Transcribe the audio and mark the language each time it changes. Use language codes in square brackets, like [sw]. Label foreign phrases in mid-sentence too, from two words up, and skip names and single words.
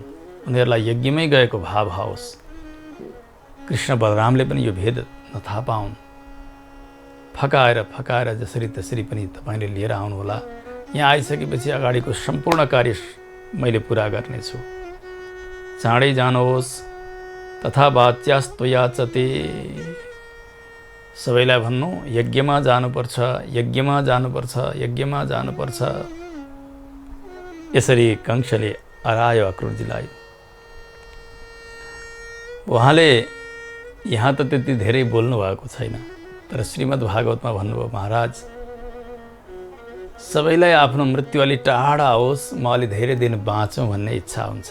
[ne] उनीहरूलाई यज्ञमै गएको भाव आओस्। कृष्ण बलरामले पनि यो भेद नथाहा पाउन्। फकाएर जसरी तसरी पनि तपाईँले लिएर आउनुहोला। यहाँ आइसकेपछि अगाडिको सम्पूर्ण कार्य मैले पुरा गर्नेछु। चाँडै जानुहोस्। [sa] तथा वाच्यास्त्वया च ते। [ne] सबैलाई भन्नु, यज्ञमा जानुपर्छ, यज्ञमा जानुपर्छ, यज्ञमा जानुपर्छ। यसरी कंसले हरायो अक्रुरजीलाई। उहाँले यहाँ त त्यति धेरै बोल्नु भएको छैन, तर श्रीमद् भागवतमा भन्नुभयो, महाराज सबैलाई आफ्नो मृत्यु अलि टाढा आओस्, म अलि धेरै दिन बाँचौँ भन्ने इच्छा हुन्छ।